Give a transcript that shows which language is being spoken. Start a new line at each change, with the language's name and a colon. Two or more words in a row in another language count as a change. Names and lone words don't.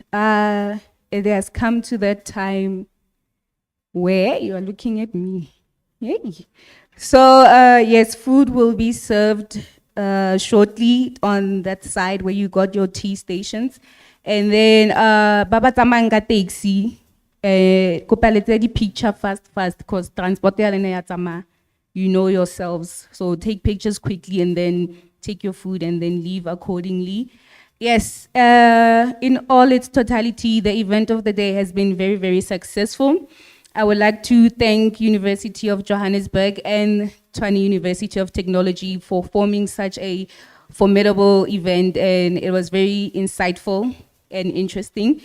English: It has come to that time where you are looking at me. Yay. So, yes, food will be served shortly on that side where you got your tea stations. And then, Baba Tamanga taxi,
Southern Sotho: kopa letse di
English: picture fast, because transport you know yourselves. So take pictures quickly and then take your food and then leave accordingly. Yes, in all its totality, the event of the day has been very, very successful. I would like to thank University of Johannesburg and Tshwane University of Technology for forming such a formidable event, and it was very insightful and interesting.